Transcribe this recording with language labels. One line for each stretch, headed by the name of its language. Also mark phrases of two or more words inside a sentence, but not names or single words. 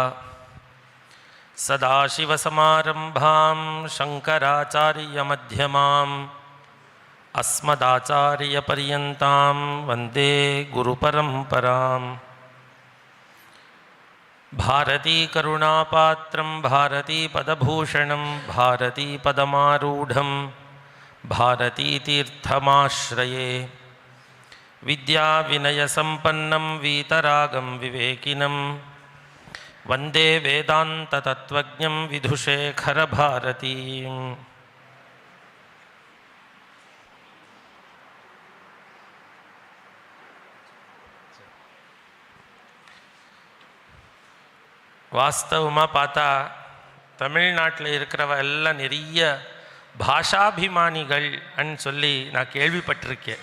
Sanskrit: सदाशिवसमारम्भां शङ्कराचार्यमध्यमाम् अस्मदाचार्यपर्यन्तां वन्दे गुरुपरम्पराम् भारतीकरुणापात्रं भारतीपदभूषणं भारतीपदमारूढं भारतीतीर्थमाश्रये विद्याविनयसम्पन्नं वीतरागं विवेकिनं वन्दे वेदान्ततत्त्वज्ञं विधुशेखरभारतीम्
Tamil: வாஸ்தவமாக பார்த்தா தமிழ்நாட்டில் இருக்கிறவ எல்லாம் நிறைய பாஷாபிமானிகள் சொல்லி நான் கேள்விப்பட்டிருக்கேன்.